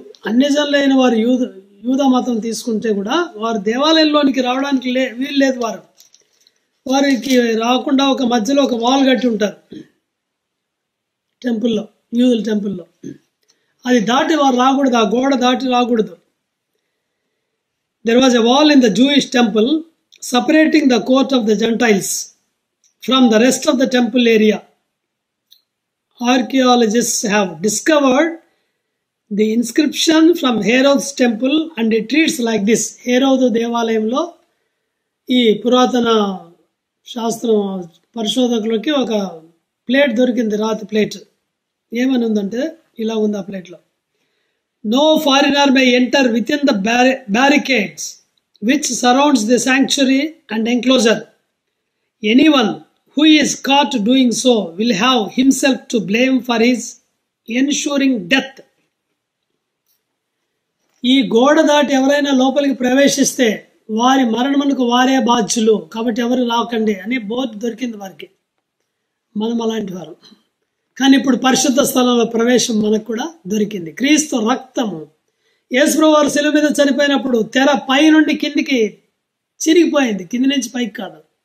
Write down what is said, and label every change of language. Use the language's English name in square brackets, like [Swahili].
[Telugu] అన్యజనులైన వారు యూదా మతం తీసుకుంటే కూడా వారు దేవాలయంలోనికి రావడానికి వీలు లేదు. వారికి రాకుండా ఒక మధ్యలో ఒక వాల్ కట్టి ఉంటారు టెంపుల్లో, యూదుల టెంపుల్లో. అది దాటి వారు రాకూడదు, ఆ గోడ దాటి రాకూడదు. [English] There was a wall in the Jewish temple separating the court of the Gentiles from the rest of the temple area. Archaeologists have discovered the inscription from Herod's temple and it reads like this. [Telugu] హేరోదు దేవాలయంలో ఈ పురాతన శాస్త్రం పరిశోధకులకి ఒక plate దొరికింది, రాతి plate. ఏమని ఉందంటే ఇలా ఉంది ఆ ప్లేట్లో. [English] No foreigner may enter within the barricades which surrounds the sanctuary and enclosure. Anyone who is caught doing so will have himself to blame for his ensuring death. [Telugu] ఈ గోడ దాటి ఎవరైనా లోపలికి ప్రవేశిస్తే వారి మరణమునకు వారే బాధ్యులు, కాబట్టి ఎవరు రాకండి అని బోర్డు దొరికింది వారికి. మనం అలాంటి వారు. కానీ ఇప్పుడు పరిశుద్ధ స్థలంలో ప్రవేశం మనకు కూడా దొరికింది. క్రీస్తు రక్తము, యేసుప్రభువు వారు శిలువ మీద చనిపోయినప్పుడు తెర పై నుండి కిందికి చిరిగిపోయింది, కింది నుంచి పైకి కాదు.